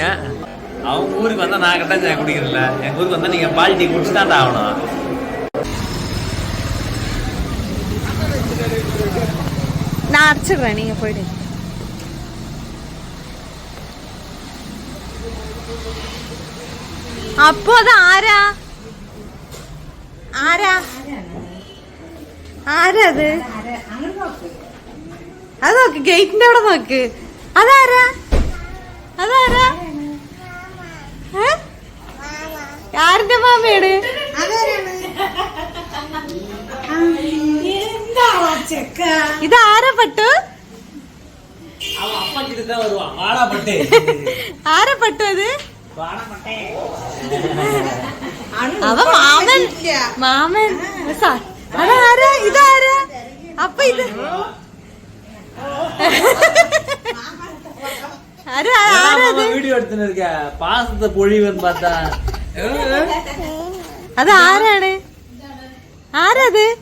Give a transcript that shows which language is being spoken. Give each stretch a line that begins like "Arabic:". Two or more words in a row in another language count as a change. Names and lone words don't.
Tamil: அவங்க ஊருக்கு வந்தா நான் கட்டன் சாய் குடிக்கிறதில்ல, எங்க ஊருக்கு வந்தா நீங்க பால் டீ குடிச்சு தான் ஆகணும். நான் அடிச்சிடுறேன், நீங்க போயிடு.
Malayalam: அப்போதான் ആരാ അത് അത് നോക്ക്, ഗേറ്റിന്റെ അവിടെ നോക്ക്. അതാരാ ആരുടെ മാമയാണ്? ഇതാരാ പട്ടു? ആരാ പട്ടു അത്? അവ മാമൻ അതാരാ? ഇതാരാ? അപ്പൊ ഇത്
Tamil: வீடியோ எடுத்துன்னு இருக்க பாசத்தை பொழிவுன்னு பார்த்தா
Malayalam: അത് ആരാണ്? ആരത്?